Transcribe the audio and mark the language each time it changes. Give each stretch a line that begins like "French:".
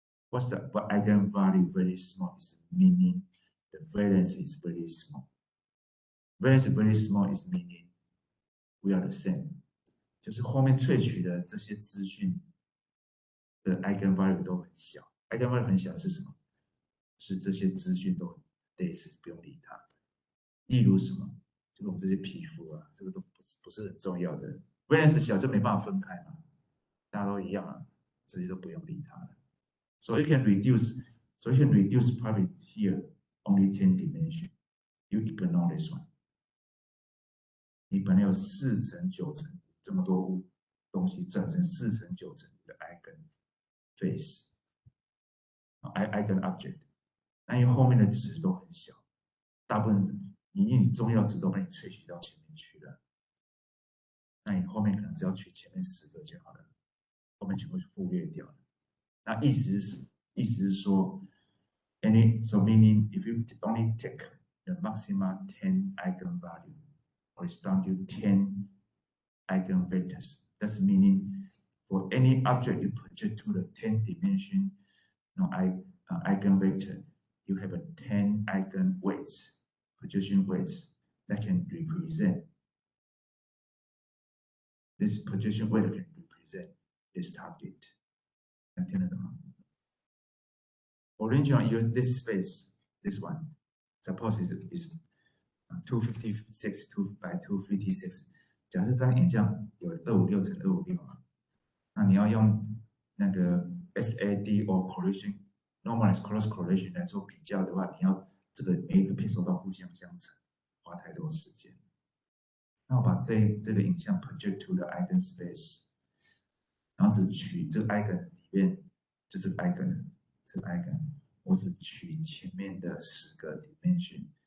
English: What's the eigenvalue very small is meaning the variance is very small. Variance very small is meaning we are the same.
Chinese: 就是后面萃取的这些资讯的 eigenvalue 都很小。 eigenvalue 很小是什么？是这些资讯都很类似，不用理它。例如什么？就是我们这些皮肤啊，这个都不是很重要的。variance 小就没办法分开嘛，大家都一样啊，这些都不用理它了。
English: So you can reduce probably here only 10 dimension. You ignore this one.
Chinese: 你本来有4乘9乘这么多东西转成4乘9乘的 eigen face, eigen object， 那因为后面的值都很小，大部分你重要值都被你萃取到前面去了，那你后面可能只要取前面10个就好了，后面全部忽略掉了。那意思是说
English: so meaning if you only take the maximum 10 eigenvalue correspond to 10 eigenvectors, that's meaning for any object you project to the 10 dimension eigenvector, you have a 10 eigenweights, projection weights that can represent this projection weight can represent this target.
Chinese: 听得懂吗？
English: Original use this space, this one, suppose is 256 by 256。
Chinese: 假设这张影像有256乘256嘛，那你要用那个
English: SAD or correlation normalized cross correlation
Chinese: 来做比较的话，你要这个每一个 pixel 都互相相乘，花太多时间。那我把这个影像
English: project to the eigenspace，
Chinese: 然后只取这个 eigen 里面就这个 eigen， 这个 eigen， 我只取前面的10个 dimension，